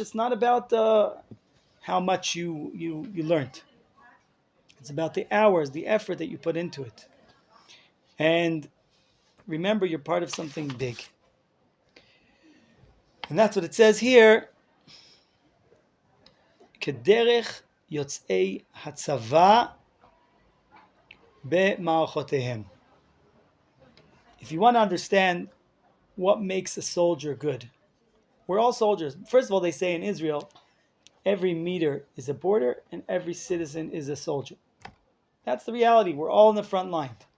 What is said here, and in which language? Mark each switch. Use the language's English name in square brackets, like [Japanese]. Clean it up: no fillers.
[English] It's not about how much you learned. It's about the hours, the effort that you put into it. And remember, you're part of something big. And that's what it says here. [Hebrew] כדרך יוצאי הצבא במערכותיהם. [English] If you want to understand what makes a soldier good, we're all soldiers. First of all, they say in Israel, every meter is a border and every citizen is a soldier. That's the reality. We're all in the front line.